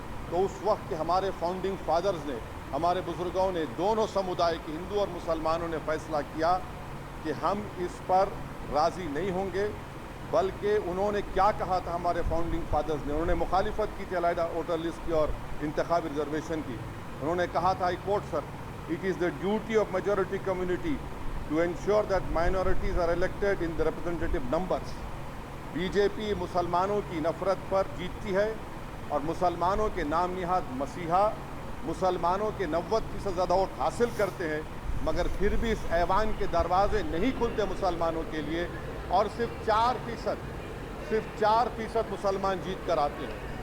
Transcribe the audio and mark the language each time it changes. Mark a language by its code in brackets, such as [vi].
[hi] तो उस वक्त के हमारे फाउंडिंग फादर्स ने, हमारे बुज़ुर्गों ने, दोनों समुदाय के हिंदू और मुसलमानों ने फ़ैसला किया कि हम इस पर राज़ी नहीं होंगे। बल्कि उन्होंने क्या कहा था हमारे फाउंडिंग फादर्स ने, उन्होंने मुखालिफत की थी अलहदा वोटर लिस्ट की और इंतखाबी रिजर्वेशन की। उन्होंने कहा था, [en] I quote sir, it is the duty of majority community to ensure that minorities are elected in the representative numbers। [hi] BJP मुसलमानों की नफ़रत पर जीतती है और मुसलमानों के नाम निहाद मसीहा मुसलमानों के 90% ज़्यादा वोट हासिल करते हैं, मगर फिर भी इस ऐवान के दरवाजे नहीं खुलते मुसलमानों के लिए, और सिर्फ 4% मुसलमान जीत कर आते हैं।